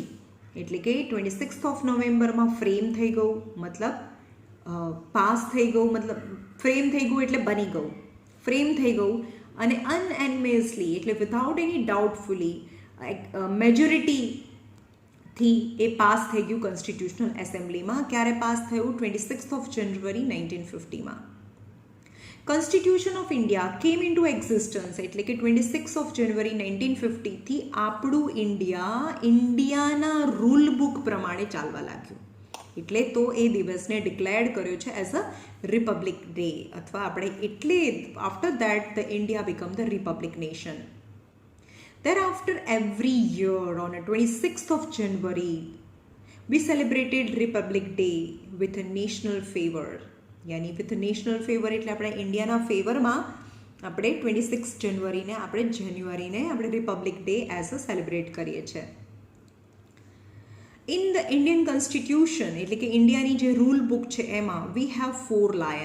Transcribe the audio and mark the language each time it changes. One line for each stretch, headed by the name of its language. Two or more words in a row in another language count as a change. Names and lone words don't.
Gujarati: એટલે કે
English: 26th of
Gujarati: નવેમ્બરમાં ફ્રેમ થઈ ગયું, મતલબ પાસ થઈ ગયું, મતલબ ફ્રેમ થઈ ગયું એટલે બની ગયું, ફ્રેમ થઈ ગયું. અને અનએનિમસલી એટલે
English: without any doubtfully
Gujarati: મેજોરિટીથી એ પાસ થઈ ગયું
English: constitutional assemblyમાં.
Gujarati: ક્યારે પાસ થયું?
English: 26th of January
Gujarati: 1950માં.
English: Constitution of India came into existence,
Gujarati: એટલે કે
English: 26th of January
Gujarati: 1950થી આપણું ઇન્ડિયાના
English: rule book
Gujarati: પ્રમાણે ચાલવા લાગ્યું. એટલે તો એ દિવસને ડિક્લેર્ડ કર્યો છે
English: as a Republic Day,
Gujarati: અથવા આપણે એટલે
English: after that the India became the republic nation. Thereafter, every year on 26th of January we celebrated Republic Day with a national favour, yani with national favour
Gujarati: એટલે આપણે ઇન્ડિયાના ફેવરમાં આપણે 26 જાન્યુઆરીને આપણે રિપબ્લિક ડે એઝ અ સેલિબ્રેટ કરીએ છીએ.
English: in the Indian constitution
Gujarati: એટલે કે ઇન્ડિયાની જે
English: rule book
Gujarati: છે એમાં
English: we have 4 lion.